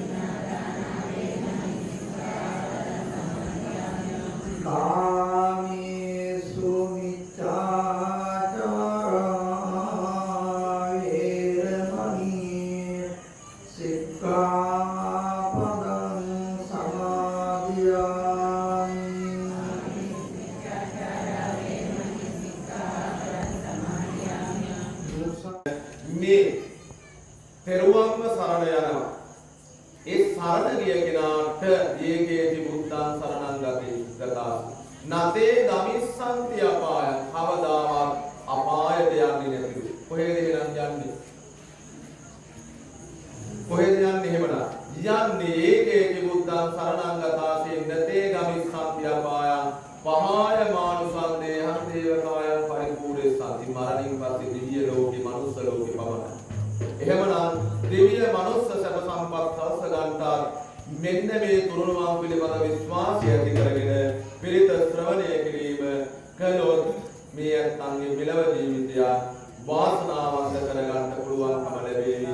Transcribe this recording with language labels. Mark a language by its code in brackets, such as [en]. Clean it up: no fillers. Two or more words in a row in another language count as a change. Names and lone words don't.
[pi] කාමේසු මිච්ඡාචාරා වේරමණී සික්ඛාපදං සමාදියාමි [si] මේ පෙරුවම්ම සරණ යනවා. ඒ සරණ ගිය කෙනාට [pi] යේකේති බුද්ධං සරණං ගතා. නතේ ගමිස්සන්ති අපාය. [si] කවදාවත් අපායට යන්නේ නැතිලු. කොහෙද එහෙනම් යන්නේ? කොහෙද යන්නේ එහෙමනම්? යන්නේ [pi] යේකේති බුද්ධං සරණං ගතා. නතේ ගමිස්සන්ති අපාය. පහාය මානුසන්දේ හතේවකායන් පරිපූර්ණසන්ති. [si] මරණින් පස්සේ දිව්‍ය ලෝකේ මනුස්ස ලෝකේ පමණයි. එහෙමනම් දිව්‍ය මනුස්ස සැප සම්පත් හස්ස ගන්නා මෙන්න මේ තුරුණුවන් පිළිබඳ විශ්වාසය ඇති කරගෙන පිරිත ශ්‍රවණය කිරීම කළොත් මේ අත්ංගේ මෙලව ජීවිතය වාසනාවන්ත කරගන්න පුළුවන්කම ලැබේවි.